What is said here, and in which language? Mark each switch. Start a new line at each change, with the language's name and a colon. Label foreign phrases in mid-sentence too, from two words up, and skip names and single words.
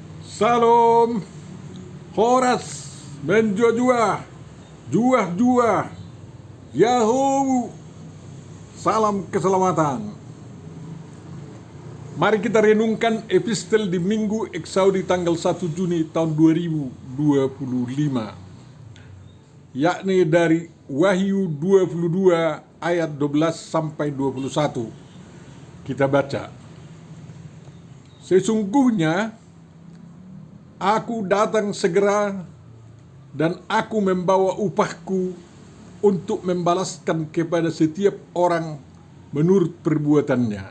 Indonesian: Salam, Horas, menjua-jua, juah-juah, Yahoo, salam keselamatan. Mari kita renungkan epistel di Minggu Eksaudi tanggal 1 Juni tahun 2025, yakni dari Wahyu 22 ayat 12 sampai 21. Kita baca. Sesungguhnya aku datang segera dan aku membawa upahku untuk membalaskan kepada setiap orang menurut perbuatannya.